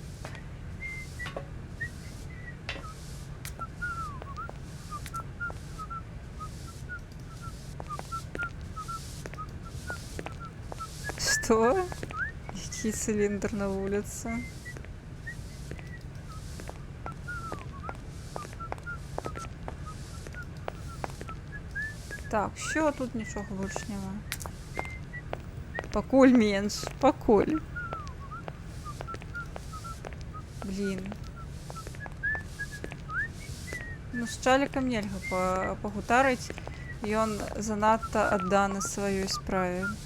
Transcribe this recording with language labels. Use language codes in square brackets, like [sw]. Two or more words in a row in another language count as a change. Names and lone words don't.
[uk] Что? Який цилиндр на вулиці? Так, що тут нічого більш нема. [be] Пакуль менш, пакуль. Блін. Ну, з Чалікам нельга пагутарыць. Ён занадта адданы сваёй справе.